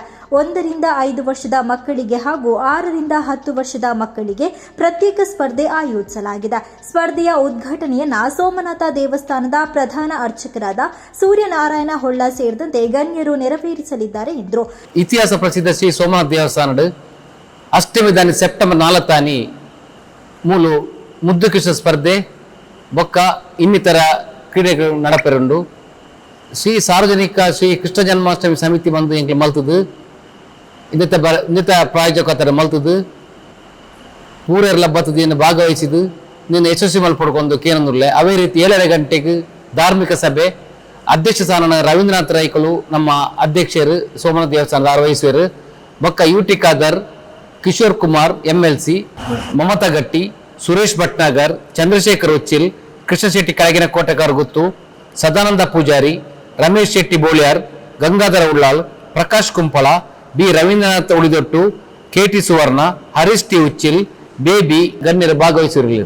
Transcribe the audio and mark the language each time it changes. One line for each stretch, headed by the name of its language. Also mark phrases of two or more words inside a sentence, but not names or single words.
Kannada: 1 ರಿಂದ 5 ವರ್ಷದ ಮಕ್ಕಳಿಗೆ ಹಾಗೂ 6 ರಿಂದ 10 ವರ್ಷದ ಮಕ್ಕಳಿಗೆ ಪ್ರತ್ಯೇಕ ಸ್ಪರ್ಧೆ ಆಯೋಜಿಸಲಾಗಿದೆ. ಸ್ಪರ್ಧೆಯ ಉದ್ಘಾಟನೆಯನ್ನ ಸೋಮನಾಥ ದೇವಸ್ಥಾನದ ಪ್ರಧಾನ ಅರ್ಚಕರಾದ ಸೂರ್ಯನಾರಾಯಣ ಹೊಳ್ಳ ಸೇರಿದಂತೆ ಗಣ್ಯರು ನೆರವೇರಿಸಲಿದ್ದಾರೆ ಎಂದರು.
Tulu: ಇತಿಹಾಸ ಪ್ರಸಿದ್ಧ ಶ್ರೀ ಸೋಮನಾಥ ದೇವಸ್ಥಾನದ ಅಷ್ಟಮಿ ದಾನಿ ಸೆಪ್ಟೆಂಬರ್ 4 ಮೂಲು ಮುದ್ದು ಕೃಷ್ಣ ಸ್ಪರ್ಧೆ ಬೊಕ್ಕ ಇನ್ನಿತರ ಕ್ರೀಡೆಗಳು ನಡಪೆರುಂಡು. ಶ್ರೀ ಸಾರ್ವಜನಿಕ ಶ್ರೀ ಕೃಷ್ಣ ಜನ್ಮಾಷ್ಟಮಿ ಸಮಿತಿ ಬಂದು ಎಂಗೆ ಮಲ್ತದು ಇನ್ನಿತ ಪ್ರಾಯೋಜಕತರ ಮಲ್ತದು ಪೂರೆಲ್ಲ ಬತ್ತದು ಇನ್ನು ಭಾಗವಹಿಸಿದ್ದು ನಿನ್ನ ಯಶಸ್ವಿ ಮಲ್ಪಡ್ಕೊಂಡು ಕೇನಂದುರ್ಲೆ.
Kannada: ಅವೇ ರೀತಿ 7 ಗಂಟೆಗೆ ಧಾರ್ಮಿಕ ಸಭೆ ಅಧ್ಯಕ್ಷ ಸ್ಥಾನ ರವೀಂದ್ರನಾಥ್ ರೈಕಲು ನಮ್ಮ ಅಧ್ಯಕ್ಷರು ಸೋಮನಾಥ ದೇವಸ್ಥಾನದ ವಹಿಸುವರು ಬೊಕ್ಕ ಯುಟಿ ಖಾದರ್, ಕಿಶೋರ್ ಕುಮಾರ್ MLC, ಮಮತಾ ಗಟ್ಟಿ, ಸುರೇಶ್ ಭಟ್ನಾಗರ್, ಚಂದ್ರಶೇಖರ್ ಉಚ್ಚಿಲ್, ಕೃಷ್ಣ ಶೆಟ್ಟಿ ಕೆಳಗಿನ ಕೋಟೆಗಾರ್ ಗುತ್ತು, ಸದಾನಂದ ಪೂಜಾರಿ, ರಮೇಶ್ ಶೆಟ್ಟಿ ಬೋಳಿಯಾರ್, ಗಂಗಾಧರ ಉಳ್ಳಾಳ್, ಪ್ರಕಾಶ್ ಕುಂಪಳ, ಬಿ ರವೀಂದ್ರನಾಥ್ ಉಳಿದೊಟ್ಟು, KT ಸುವರ್ಣ, ಹರೀಶ್ ಟಿ ಉಚ್ಚಿಲ್, ಬೇಬಿ ಗಣ್ಯರು ಭಾಗವಹಿಸಿರಲಿಲ್ಲ.